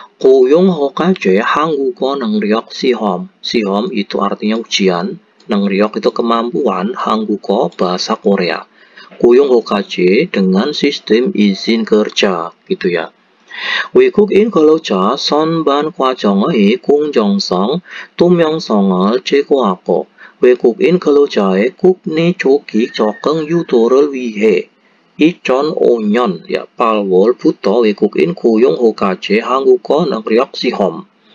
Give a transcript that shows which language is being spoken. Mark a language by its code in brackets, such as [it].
[ko] 고용 허가제 한국어 능력 시험. [id] 시험 itu artinya ujian, 능력 itu kemampuan, 한국어 bahasa Korea. 고용 허가제 dengan sistem izin kerja gitu ya. [ko] 외국인 근로자 선반 과정의 공정성, 투명성을 제고하고 외국인 근로자의 국내 조기 적응 유도를 위해 2005년 [id] ya [ko] 8월부터 외국인 고용 허가제 한국어 능력 시험.